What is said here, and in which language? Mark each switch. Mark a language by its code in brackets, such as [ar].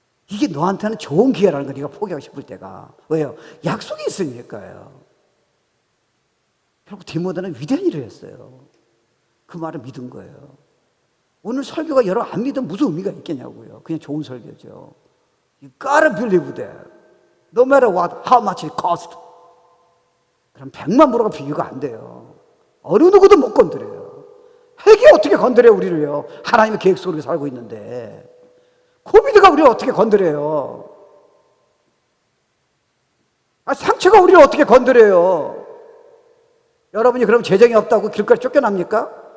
[ko] 이게 너한테는 좋은 기회라는 거, 네가 포기하고 싶을 때가. 왜요? 약속이 있으니까요. 결국 디모데는 위대한 일을 했어요. 그 말을 믿은 거예요. 오늘 설교가 여러분 안 믿으면 무슨 의미가 있겠냐고요. 그냥 좋은 설교죠. [en] You gotta believe that. No matter what, how much it cost. [ko] 그럼 100만 불어가 비교가 안 돼요. 어느 누구도 못 건드려요. 핵이 어떻게 건드려요, 우리를요? 하나님의 계획 속으로 살고 있는데. 코비드가 우리를 어떻게 건드려요? 상처가 우리를 어떻게 건드려요? 여러분이 그럼 재정이 없다고 길거리 쫓겨납니까?